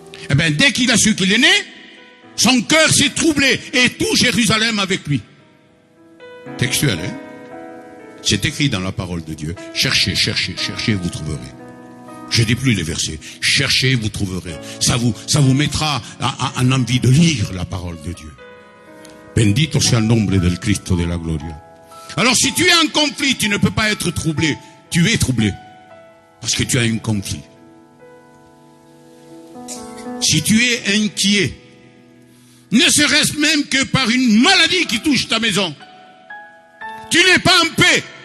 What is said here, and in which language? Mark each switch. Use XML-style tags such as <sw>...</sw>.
<fr>Eh bien, dès qu'il a su qu'il est né, son cœur s'est troublé, et tout Jérusalem avec lui. Textuel, hein? C'est écrit dans la parole de Dieu. Cherchez, cherchez, cherchez, vous trouverez. Je ne dis plus les versets. Cherchez, vous trouverez. Ça vous mettra en envie de lire la parole de Dieu.</fr> <es>Bendito sea el nombre del Cristo de la gloria.</es> <fr>Alors si tu es en conflit, tu ne peux pas être troublé. Tu es troublé. Parce que tu as un conflit. Si tu es inquiet, ne serait-ce même que par une maladie qui touche ta maison, tu n'es pas en paix.</fr>